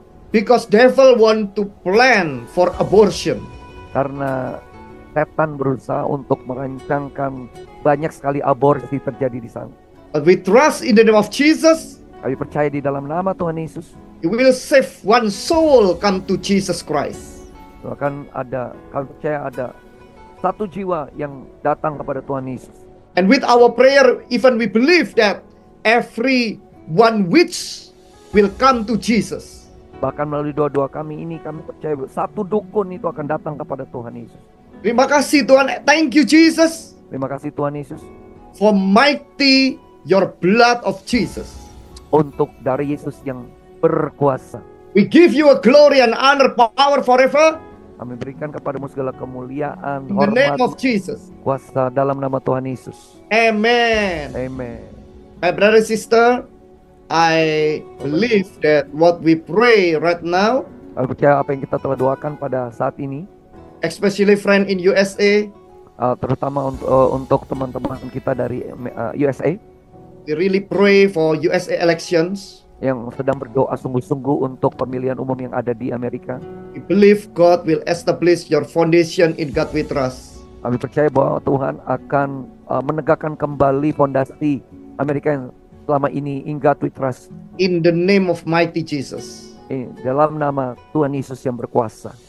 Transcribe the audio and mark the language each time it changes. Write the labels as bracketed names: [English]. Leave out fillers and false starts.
[English] Because devil want to plan for abortion. [Indonesian] Karena setan berusaha untuk merancangkan banyak sekali aborsi terjadi di sana. [English] But we trust in the name of Jesus. [Indonesian] Kami percaya di dalam nama Tuhan Yesus, [English] He will save one soul come to Jesus Christ. [Indonesian] kami percaya ada satu jiwa yang datang kepada Tuhan Yesus. [English] And with our prayer, even we believe that every one which will come to Jesus. [Indonesian] Bahkan melalui doa-doa kami ini, kami percaya satu dukun itu akan datang kepada Tuhan Yesus. Terima kasih Tuhan. [English] Thank you Jesus. [Indonesian] Terima kasih Tuhan Yesus. [English] For mighty your blood of Jesus. [Indonesian] Untuk dari Yesus yang berkuasa. [English] We give you a glory and honor, power forever. [Indonesian] Kami berikan kepadamu segala kemuliaan, [English] In the name [Indonesian] hormat, [English] of Jesus. [Indonesian] kuasa dalam nama Tuhan Yesus. [English] Amen. Amen. My brother, sister, I believe that what we pray right now, [Indonesian] Kami percaya apa yang kita telah doakan pada saat ini, [English] especially friend in USA, [Indonesian] terutama untuk teman-teman kita dari USA [English] we really pray for USA elections. [Indonesian] yang sedang berdoa sungguh-sungguh untuk pemilihan umum yang ada di Amerika. [English] We believe God will establish your foundation in God we trust. [Indonesian] Kami percaya bahwa Tuhan akan menegakkan kembali fondasi Amerika yang selama ini [English] in God we trust. In the name of mighty Jesus. [Indonesian] Dalam nama Tuhan Yesus yang berkuasa.